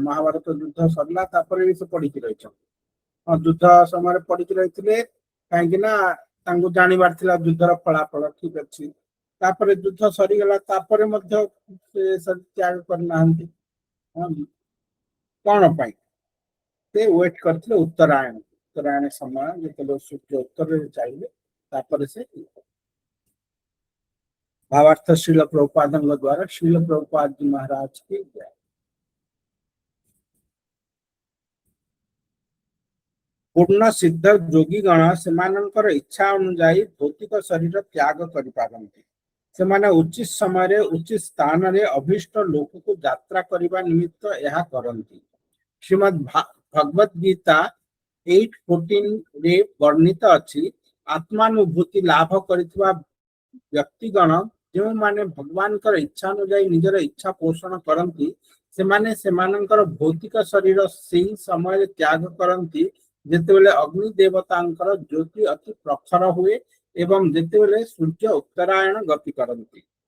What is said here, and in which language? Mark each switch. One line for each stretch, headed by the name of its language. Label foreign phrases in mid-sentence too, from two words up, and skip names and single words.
Odia: ମହାଭାରତ ଯୁଦ୍ଧ ସରିଲା ତାପରେ ବି ସେ ପଡିକି ରହିଛନ୍ତି। ଯୁଦ୍ଧ ସମୟରେ ପଡିକି ରହିଥିଲେ କାହିଁକି ନା ତାଙ୍କୁ ଜାଣିବାର ଥିଲା ଯୁଦ୍ଧର ଫଳାଫଳ। ଠିକ ଅଛି, ତାପରେ ଯୁଦ୍ଧ ସରିଗଲା, ତାପରେ ମଧ୍ୟ ସେ ତ୍ୟାଗ କରିନାହାନ୍ତି। କଣ ପାଇଁ? ସେ ୱେଟ୍ କରିଥିଲେ ଉତ୍ତରାୟଣ ସମୟ, ଯେତେବେଳେ ସୂର୍ଯ୍ୟ ଉତ୍ତରରେ ଚାଲିବେ ତାପରେ ସେ। ଭାବାର୍ଥ ଶ୍ରୀଲ ପ୍ରଭୁପାଦଙ୍କ ଦ୍ୱାରା
Hindi: श्रील प्रभुपाद जी महाराज की जय।
Odia: ପୂର୍ଣ୍ଣ ସିଦ୍ଧ ଯୋଗୀଗଣ ସେମାନଙ୍କର ଇଚ୍ଛା ଅନୁଯାୟୀ ଭୌତିକ ଶରୀର ତ୍ୟାଗ କରିପାରନ୍ତି। ସେମାନେ ଉଚିତ ସମୟରେ ଉଚିତ ସ୍ଥାନରେ ଅଭିଷ୍ଟ ଲୋକକୁ ଯାତ୍ରା କରିବା ନିମିତ୍ତ ଏହା କରନ୍ତି। ଶ୍ରୀମଦ୍ ଭଗବତ ଗୀତା 8:14 ରେ ବର୍ଣ୍ଣିତ ଅଛି, ଆତ୍ମାନୁଭୂତି ଲାଭ କରିଥିବା ବ୍ୟକ୍ତିଗଣ ଯେଉଁମାନେ ଭଗବାନଙ୍କର ଇଚ୍ଛା ଅନୁଯାୟୀ ନିଜର ଇଚ୍ଛା ପୋଷଣ କରନ୍ତି ସେମାନେ ସେମାନଙ୍କର ଭୌତିକ ଶରୀର ସେହି ସମୟରେ ତ୍ୟାଗ କରନ୍ତି ଯେତେବେଳେ ଅଗ୍ନି ଦେବତାଙ୍କର ଜ୍ୟୋତି ଅତି ପ୍ରଖର ହୁଏ ଏବଂ ଯେତେବେଳେ ସୂର୍ଯ୍ୟ ଉତ୍ତରାୟଣ ଗତି କରନ୍ତି।